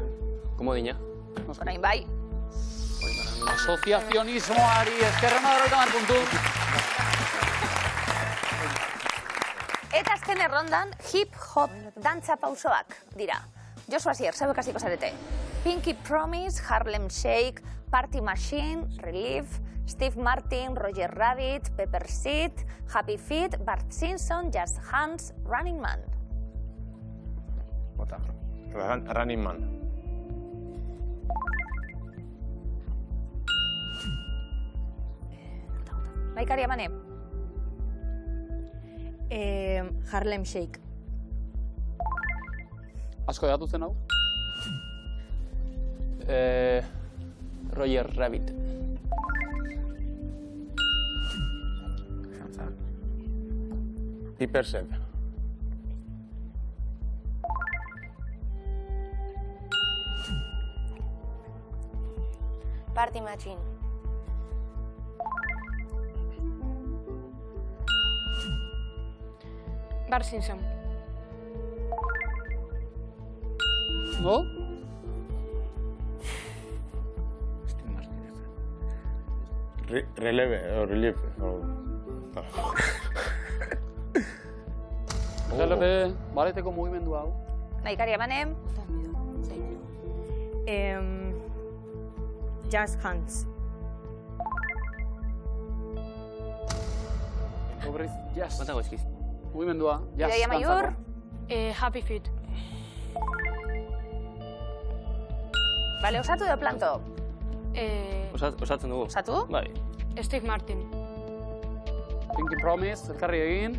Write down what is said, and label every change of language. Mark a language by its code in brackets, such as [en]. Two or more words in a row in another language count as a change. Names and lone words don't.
[eu] Komodina. Orain bai. Asoziazionismoari eskerrena da 30 puntu. Eta azken errondan, hip-hop dantza pausoak dira. Josu Asier, zauek hasiko zarete. Pinky Promise, Harlem Shake, Party Machine, Relief, Steve Martin, Roger Rabbit, Pepper Seed, Happy Feet, Bart Simpson, Just Hands, Running Man. Bota. Running Man. Nahikari emane? Harlem Shake. Asko edatu zen hau? Roger Rabbit. Piperset. Party Machine. Bart Simpson. No? Relief. Releve, baleteko mugimendu hau. Nahikari emane? Just Hands. Obrez, yes. Bata goizkiz. Mugimendua, yes. Idoia Maiur? Happy Feet. Bale, osatu edo planto? Osatzen dugu. Osatu? Bai. Steve Martin. Pinky Promise, elkarri egin.